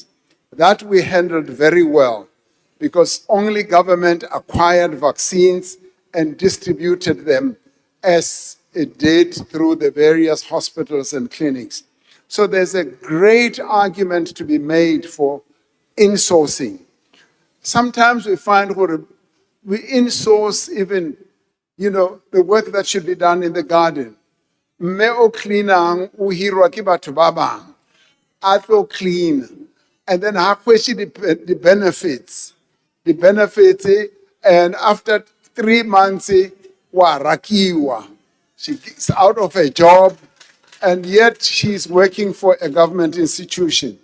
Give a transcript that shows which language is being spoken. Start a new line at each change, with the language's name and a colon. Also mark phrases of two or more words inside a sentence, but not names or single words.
English: That we handled very well, because only government acquired vaccines and distributed them as it did through the various hospitals and clinics. So there's a great argument to be made for insourcing. Sometimes we find we insource even, the work that should be done in the garden.
Southern Sotho: Mme o cleanang o hirwa ke batho ba bang. A tlo clean.
English: And then
Southern Sotho: ha kweshe
English: the benefits. The benefits, and after 3 months,
Southern Sotho: wa rakiwa.
English: She's out of a job, and yet she's working for a government institution.